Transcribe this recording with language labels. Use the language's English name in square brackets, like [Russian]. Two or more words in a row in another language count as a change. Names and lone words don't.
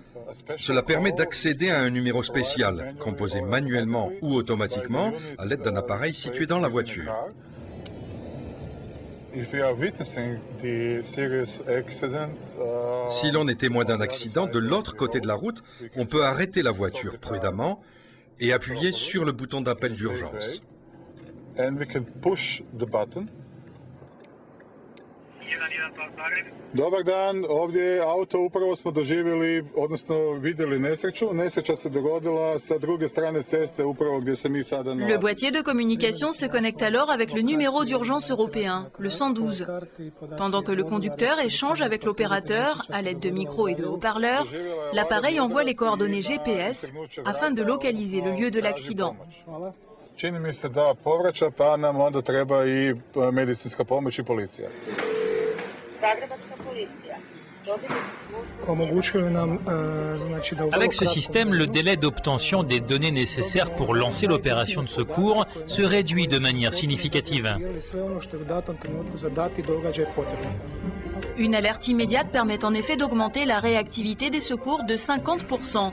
[French] Cela permet d'accéder à un numéro spécial, composé manuellement ou automatiquement à l'aide d'un appareil situé dans la voiture. Si l'on est témoin d'un accident de l'autre côté de la route, on peut arrêter la voiture prudemment et appuyer sur le bouton d'appel d'urgence. [English] And we can push the button. [Croatian] Dobar dan, ovdje je auto, upravo smo doživjeli, odnosno vidjeli nesreću. Nesreća se dogodila sa druge strane ceste, upravo gdje se mi sada nalazimo. [French] Le boîtier de communication se connecte alors avec le numéro d'urgence européen, le 112. Pendant que le conducteur échange avec l'opérateur à l'aide de micros et de haut-parleurs, l'appareil envoie les coordonnées GPS afin de localiser le lieu de l'accident. [Croatian] Čini mi se da povraća, pa nam onda treba i medicinska pomoć i policija. [French] Avec ce système, le délai d'obtention des données nécessaires pour lancer l'opération de secours se réduit de manière significative. Une alerte immédiate permet en effet d'augmenter la réactivité des secours de 50%.